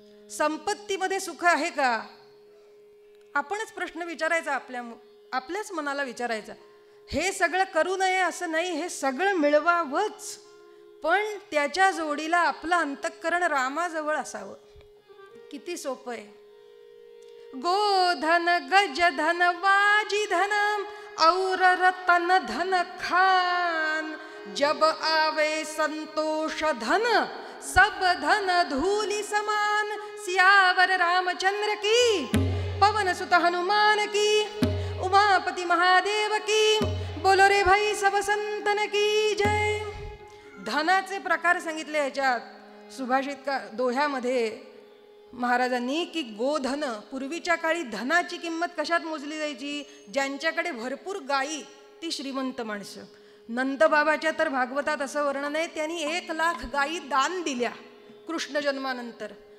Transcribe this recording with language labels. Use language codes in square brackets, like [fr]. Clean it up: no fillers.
[mr] संपत्तीमध्ये सुख आहे का? आपणच प्रश्न विचारायचा, आपल्याच मनाला विचारायचा. हे सगळं करू नये असं नाही, हे सगळं मिळवावंच, पण त्याच्या जोडीला आपलं अंतःकरण रामाजवळ असावं. किती सोपं आहे. [hi] गोधन गजधन वाजिधन और रतन धन खान, जब आवे संतोष धन सब धन धूलि समान. सियावर रामचंद्र की, पवन सुत हनुमान की, उमापति महादेव की, बोलो रे भाई सब संतन की जय. [mr] धनाचे प्रकार सांगितले ह्याच्यात सुभाषित दोह्यामध्ये महाराजांनी की गोधन, पूर्वीच्या काळी धनाची किंमत कशात मोजली जायची? ज्यांच्याकडे भरपूर गायी ती श्रीमंत माणसं. नंदबाबाच्या तर भागवतात असं वर्णन आहे, त्यांनी 1,00,000 गायी दान दिल्या कृष्ण जन्मानंतर.